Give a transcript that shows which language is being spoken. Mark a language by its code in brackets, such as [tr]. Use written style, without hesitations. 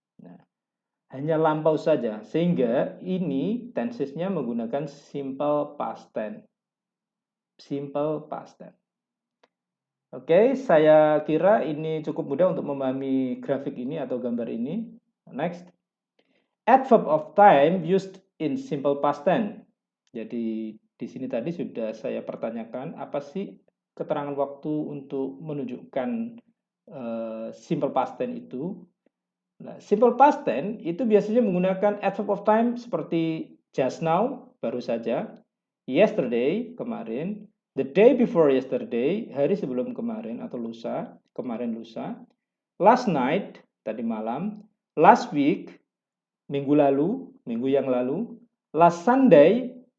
[id] Nah, hanya lampau saja. Sehingga ini tensesnya menggunakan simple past tense. Simple past tense. Oke, saya kira ini cukup mudah untuk memahami grafik ini atau gambar ini. [en] Next. Adverb of time used in simple past tense. [id] Jadi di sini tadi sudah saya pertanyakan apa sih keterangan waktu untuk menunjukkan simple past tense itu. Nah, simple past tense itu biasanya menggunakan adverb of time seperti [en] just now, [id] baru saja, [en] yesterday, [id] kemarin, [en] the day before yesterday, [id] hari sebelum kemarin atau lusa, kemarin lusa, [en] last night, [id] tadi malam, [en] last week, [id] minggu lalu, minggu yang lalu, [en] last Sunday,